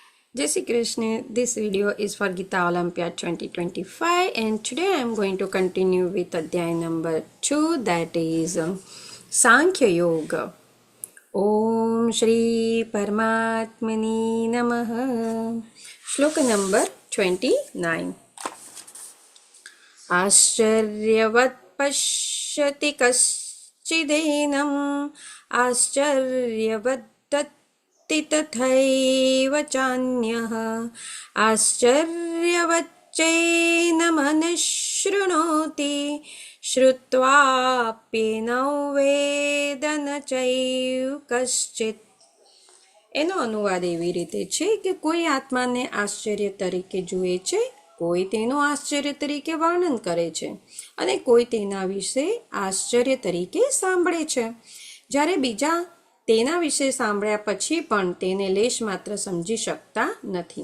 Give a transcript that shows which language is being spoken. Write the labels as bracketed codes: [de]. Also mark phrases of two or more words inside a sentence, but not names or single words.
[hi] जय श्री कृष्ण. [en] This video is for Gita Olympiad 2025 and today I am going to continue with Adhyay number 2, that is Sankhya Yoga. [sa] ॐ श्री परमात्मने नमः. [en] Shloka number [sa] 29. आश्चर्यवत् पश्यति कश्चिदेनम् आश्चर्यवत् तथैव चान्यः आश्चर्यवच्चैनमनुशृणोति श्रुत्वाप्येनौ वेद न चैव कश्चित्. [gu] એનો અનુવાદ એવી રીતે છે કે કોઈ આત્માને આશ્ચર્ય તરીકે જુએ છે, કોઈ તેનું આશ્ચર્ય તરીકે વર્ણન કરે છે અને કોઈ તેના વિશે આશ્ચર્ય તરીકે સાંભળે છે, જ્યારે બીજા તેના વિશે સાંભળ્યા પછી પણ તેને લેશ માત્ર સમજી શકતા નથી.